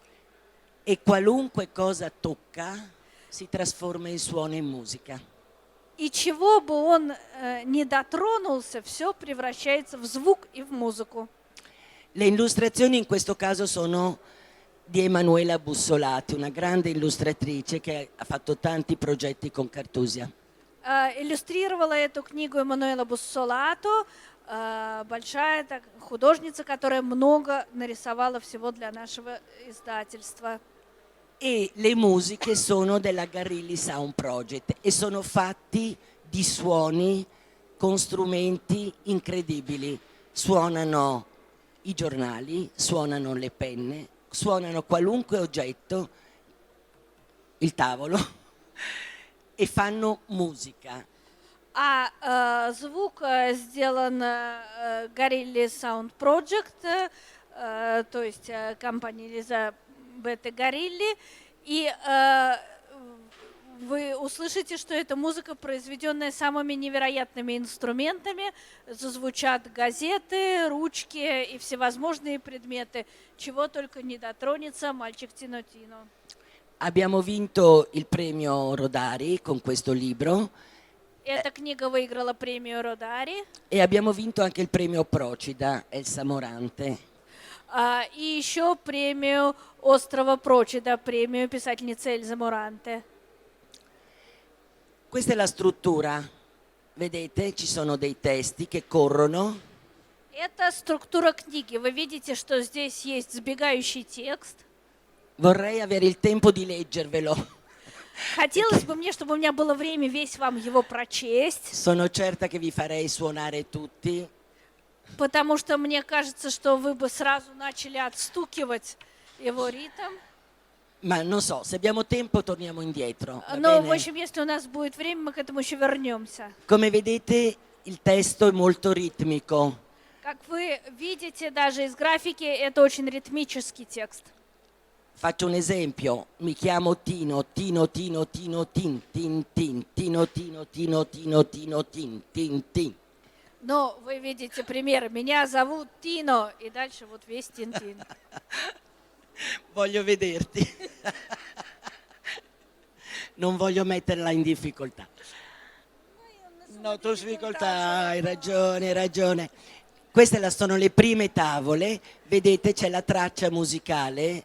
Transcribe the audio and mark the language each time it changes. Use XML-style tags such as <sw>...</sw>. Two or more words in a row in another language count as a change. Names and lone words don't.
<it>E qualunque cosa tocca si trasforma in suono e in musica.</it> <ru>и чего бы он не дотронулся, все превращается в звук и в музыку.</ru> <it>Le illustrazioni in questo caso sono di Emanuela Bussolati, una grande illustratrice che ha fatto tanti progetti con Cartusia.</it> <ru>Иллюстрировала эту книгу Эммануэла Буссолато, большая художница, которая много нарисовала всего для нашего издательства.</ru> <it>E le musiche sono della Garrilli Sound Project e sono fatti di suoni con strumenti incredibili. Suonano i giornali, suonano le penne, suonano qualunque oggetto, il tavolo, e fanno musica.</it> <ru>Звук сделан Горилли Sound Project, то есть компания Элизабеты Горилли, и вы услышите, что эта музыка, произведенная самыми невероятными инструментами, зазвучат газеты, ручки и всевозможные предметы, чего только не дотронется мальчик Тино-Тино.</ru> <it>Abbiamo vinto il premio Rodari con questo libro.</it> <ru>Эта книга выиграла премию Родари.</ru> <it>E abbiamo vinto anche il premio Procida, Elsa Morante.</it> <ru>И еще премию Острова Прочида, премию писательницы Эльзы Моранте.</ru> <it>Questa è la struttura. Vedete, ci sono dei testi che corrono.</it> <ru>Это структура книги. Вы видите, что здесь есть сбегающий текст.</ru> <it>Vorrei avere il tempo di leggervelo.</it> <ru>Хотелось бы мне, чтобы у меня было время весь вам его прочесть,</ru> <it>Sono certa che vi farei suonare tutti.</it> <ru>потому что мне кажется, что вы бы сразу начали отстукивать его ритм.</ru> <it>Ma non so, se abbiamo tempo torniamo indietro. Va</it> <ru>Но, в</ru> <it>bene?</it> <ru>общем, если у нас будет время, мы к этому еще вернемся.</ru> <it>Come vedete, il testo è molto ritmico.</it> <ru>Как вы видите, даже из графики, это очень ритмический текст.</ru> <it>Faccio un esempio, mi chiamo Tino, Tino, Tino, Tino, Tin, Tin, Tin, Tino, Tino, Tino, Tino, Tino, Tin, Tin, Tin.</it> <ru>Но вы видите пример. Меня зовут Тино, и дальше вот весь Тин-Тин.</ru> <it>Voglio vederti. Non voglio metterla in difficoltà. No, tu difficoltà, hai ragione, hai ragione. Queste sono le prime tavole, vedete c'è la traccia musicale.</it>